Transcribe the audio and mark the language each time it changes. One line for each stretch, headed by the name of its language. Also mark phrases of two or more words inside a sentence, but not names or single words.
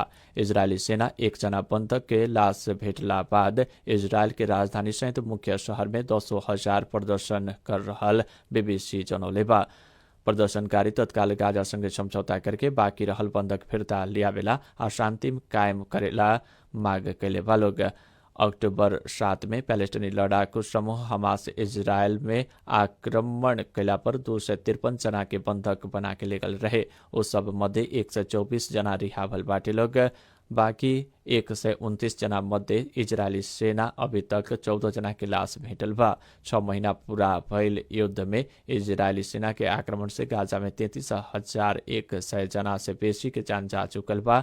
Bhojpuri: इजरायली सेना 1 जना बन्धक के लाश भेटला बाद इजरायल के राजधानी सहित मुख्य शहर में 10,000 प्रदर्शन कर रहल बीबीसी जनौले बा। प्रदर्शनकारी तत्काल गाजासँगै समझौता करके बाँकी रहल बन्धक फिर्ता लियावेला आ शान्ति कायम करेला माग कैले बा लोग। अक्टूबर 7 में पैलेस्टीनी लड़ाकू समूह हमास इजरायल में आक्रमण कैला पर 253 जना के बंधक बना के लेगल रहे। उस सब मध्य 124 जना रिहा भल बाटे लोग। बाकी 129 जना मध्य इजरायली सेना अभी तक 14 जना के लाश भेटल बा। 6 महीना पूरा भइल युद्ध में इजरायली सेना के आक्रमण से गाजा में 33,100 जना से बेसी के जान जा चुकल बा।